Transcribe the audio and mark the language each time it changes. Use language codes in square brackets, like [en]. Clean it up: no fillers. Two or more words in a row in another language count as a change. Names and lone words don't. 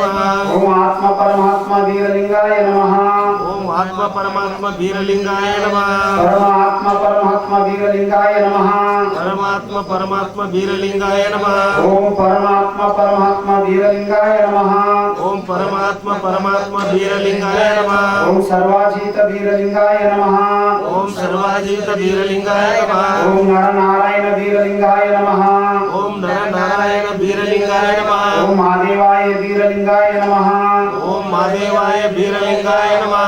[sa] ಓಂ ಆತ್ಮ ಪರಮಾತ್ಮ ವೀರಲಿಂಗಾಯ ನಮಃ. ಓಂ ಆತ್ಮ ಪರಮಾತ್ಮ ಬೀರಲಿಂಗಾಯ ನಮಃ ಪರಮಾತ್ಮ ಪರಮಾತ್ಮ ಬೀರಲಿಂಗಾಯ ನಮಃ ಪರಮಾತ್ಮ ಪರಮಾತ್ಮ ಬೀರಲಿಂಗಾಯ ನಮಃ ಓಂ ಪರಮಾತ್ಮ ಪರಮಾತ್ಮ ಬೀರಲಿಂಗಾಯ ನಮಃ ಓಂ ಪರಮಾತ್ಮ ಪರಮಾತ್ಮ ಬೀರಲಿಂಗಾಯ ನಮಃ ಓಂ ಸರ್ವಾಜೀತ ಬೀರಲಿಂಗಾಯ ನಮಃ ಓಂ ಸರ್ವಾಜೀತ ಬೀರಲಿಂಗಾಯ ನಮಃ ಓಂ ನರನಾರಾಯಣ ಬೀರಲಿಂಗಾಯ ನಮಃ ಓಂ ನರನಾರಾಯಣ ಬೀರಲಿಂಗಾಯ ನಮಃ ಓಂ ಮಹಾದೇವಾಯ ಬೀರಲಿಂಗಾಯ ನಮಃ ಓಂ ಮಹಾದೇವಾಯ ಬೀರಲಿಂಗಾಯ ನಮಃ